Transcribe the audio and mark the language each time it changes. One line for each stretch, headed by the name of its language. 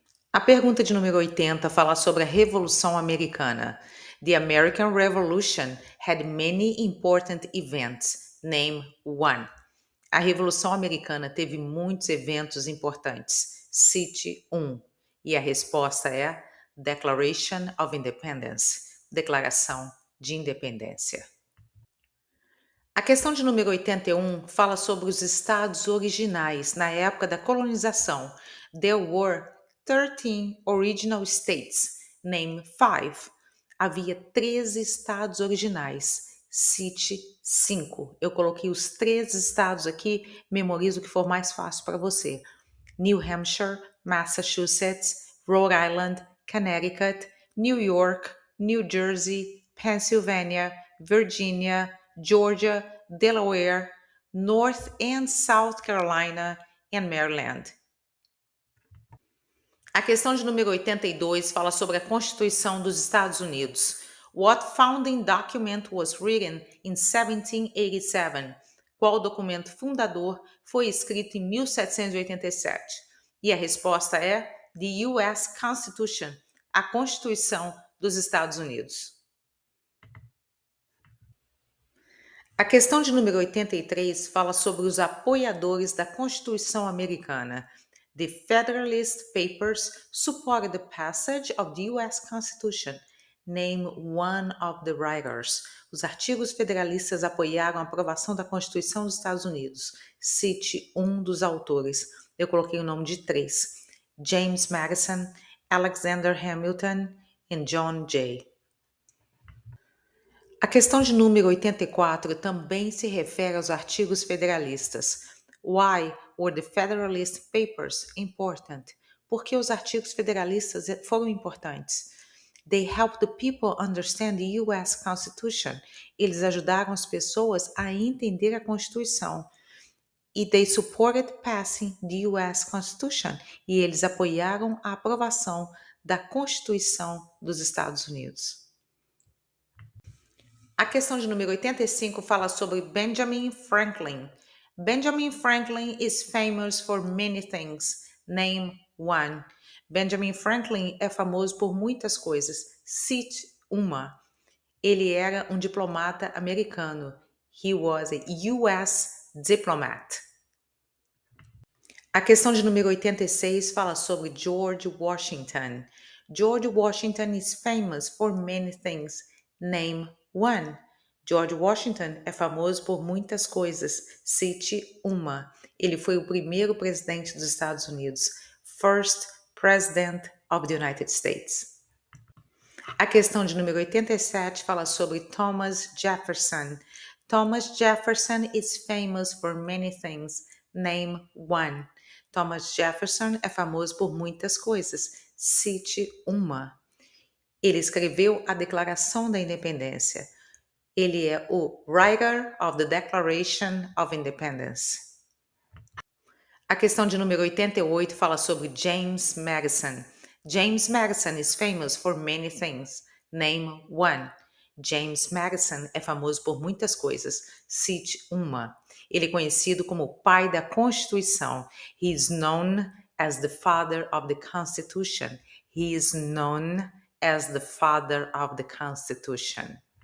Portuguese: A pergunta de número 80 fala sobre a Revolução Americana.
English: The American Revolution had many important events. Name one.
Portuguese: A Revolução Americana teve muitos eventos importantes. Cite um. E a resposta é
English: Declaration of Independence,
Portuguese: Declaração de Independência. A questão de número 81 fala sobre os estados originais na época da colonização.
English: There were 13 original states. Name 5.
Portuguese: Havia 13 estados originais. Cite 5. Eu coloquei os 13 estados aqui, memoriza o que for mais fácil para você. New Hampshire, Massachusetts, Rhode Island, Connecticut, New York, New Jersey, Pennsylvania, Virginia, Georgia, Delaware, North and South Carolina e Maryland. A questão de número 82 fala sobre a Constituição dos Estados Unidos.
English: What founding document was written in 1787?
Portuguese: Qual documento fundador foi escrito em 1787? E a resposta é
English: The U.S. Constitution,
Portuguese: a Constituição dos Estados Unidos. A questão de número 83 fala sobre os apoiadores da Constituição Americana.
English: The Federalist Papers supported the passage of the U.S. Constitution. Name one of the writers.
Portuguese: Os artigos federalistas apoiaram a aprovação da Constituição dos Estados Unidos. Cite um dos autores. Eu coloquei o nome de 3. James Madison, Alexander Hamilton e John Jay. A questão de número 84 também se refere aos artigos federalistas.
English: Why were the Federalist Papers important?
Portuguese: Por que os artigos federalistas foram importantes?
English: They helped the people understand the U.S. Constitution.
Portuguese: Eles ajudaram as pessoas a entender a Constituição.
English: E they supported passing the U.S. Constitution.
Portuguese: E eles apoiaram a aprovação da Constituição dos Estados Unidos. A questão de número 85 fala sobre Benjamin Franklin.
English: Benjamin Franklin is famous for many things. Name one.
Portuguese: Benjamin Franklin é famoso por muitas coisas. Cite uma. Ele era um diplomata americano.
English: He was a U.S. diplomat.
Portuguese: A questão de número 86 fala sobre George Washington.
English: George Washington is famous for many things. Name one.
Portuguese: George Washington é famoso por muitas coisas. Cite uma. Ele foi o primeiro presidente dos Estados Unidos.
English: First President of the United States.
Portuguese: A questão de número 87 fala sobre Thomas Jefferson.
English: Thomas Jefferson is famous for many things. Name one.
Portuguese: Thomas Jefferson é famoso por muitas coisas. Cite uma. Ele escreveu a Declaração da Independência. Ele é o
English: Writer of the Declaration of Independence.
Portuguese: A questão de número 88 fala sobre James Madison.
English: James Madison is famous for many things. Name one.
Portuguese: James Madison é famoso por muitas coisas. Cite uma. Ele é conhecido como o pai da Constituição.
English: He is known as the father of the Constitution. He is known as the father of the Constitution.